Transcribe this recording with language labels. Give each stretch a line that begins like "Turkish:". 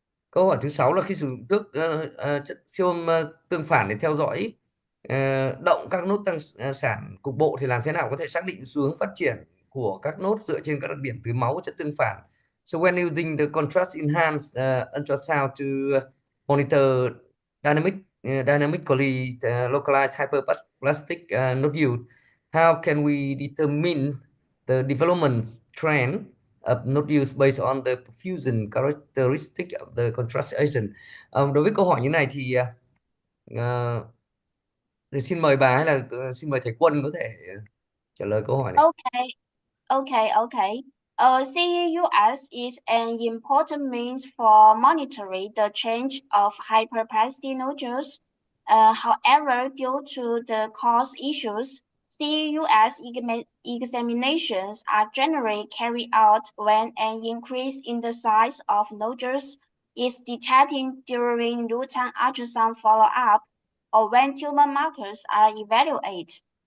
Vietnamese: Câu hỏi thứ 6 là khi sử dụng chất siêu âm tương phản để theo dõi động các nốt tăng sản cục bộ thì làm thế nào có thể xác định xu hướng phát triển của các nốt dựa trên các đặc điểm từ máu của chất tương phản?
English: So when using the contrast enhanced ultrasound to monitor dynamically localized hyperplastic nodule, how can we determine the development trend of nodules based on the perfusion characteristic of the contrast agent?
Vietnamese: Đối với câu hỏi như này thì xin mời bà hay là xin mời thầy Quân có thể trả lời câu hỏi này.
English: Okay. CEUS is an important means for monitoring the change of hyperplastic nodules. However, due to the cost issues, CEUS examinations are generally carried out when an increase in the size of nodules is detected during routine ultrasound follow-up or when tumor markers are evaluated.